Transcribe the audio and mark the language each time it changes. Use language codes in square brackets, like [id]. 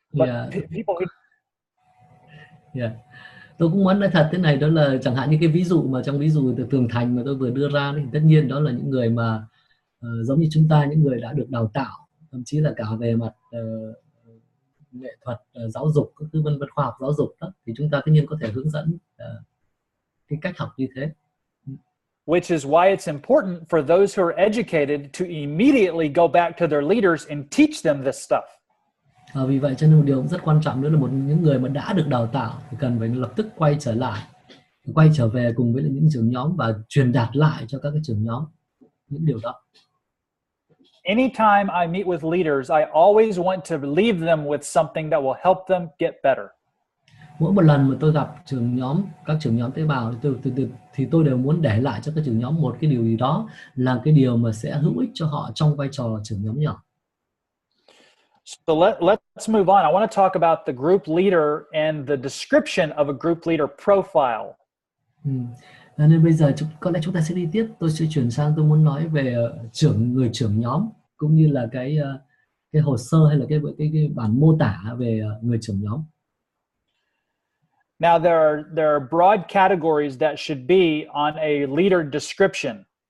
[en] But people who... [vi] Tôi cũng muốn nói thật thế này, đó là chẳng hạn như cái ví dụ mà trong ví dụ từ tường thành mà tôi vừa đưa ra thì tất nhiên đó là những người mà giống như chúng ta, những người đã được đào tạo, thậm chí là cả về mặt nghệ thuật, giáo dục, các thứ vân vân, khoa học giáo dục đó, thì chúng ta tất nhiên có thể hướng dẫn cái cách học như thế. [en] Which is why it's important for those who are educated to immediately go back to their leaders and teach them this stuff. [vi] Vì vậy cho nên một điều rất quan trọng nữa là những người mà đã được đào tạo thì cần phải lập tức quay trở về cùng với những trưởng nhóm và truyền đạt lại cho các cái trưởng nhóm những điều đó. [en] Anytime I meet with leaders, I always want to leave them with something that will help them get better. [vi] Mỗi một lần mà tôi gặp các trưởng nhóm tế bào thì tôi đều muốn để lại cho các trưởng nhóm một cái điều gì đó là cái điều mà sẽ hữu ích cho họ trong vai trò trưởng nhóm nhỏ. [en] So let's move on. I want to talk about the group leader and the description of a group leader profile. [vi] Nên bây giờ có lẽ chúng ta sẽ đi tiếp. Tôi sẽ chuyển sang, tôi muốn nói về người trưởng nhóm cũng như là cái hồ sơ hay là cái bản mô tả về người trưởng nhóm. [en] Now there are broad categories that should be on a leader description.